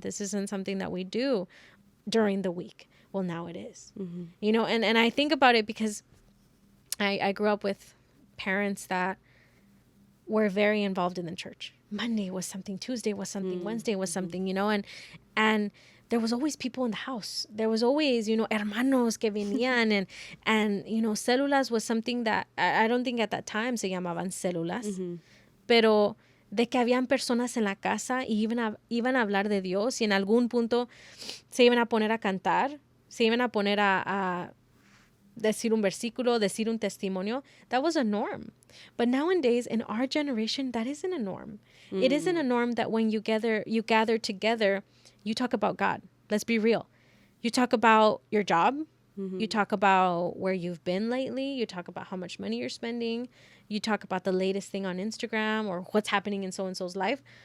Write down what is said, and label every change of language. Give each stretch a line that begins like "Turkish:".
English: This isn't something that we do during the week. Well, now it is. You know, and I think about it because I grew up with parents that were very involved in the church. Monday was something, Tuesday was something, Wednesday was something, you know, and there was always people in the house. There was always, you know,
Spanish: hermanos que venían,
English: and you know, células was something that I don't think at that time
Spanish: se llamaban células, pero de que habían personas en la casa y iban a hablar de Dios, y en algún punto se iban a poner a cantar, se iban a poner a decir un versículo, decir un testimonio.
English: That was a norm. But nowadays, in our generation, that isn't a norm. It isn't a norm that when you gather together, you talk about God. Let's be real. You talk about your job. You talk about where you've been lately. You talk about how much money you're spending. You talk about the latest thing on Instagram or what's happening in so-and-so's life.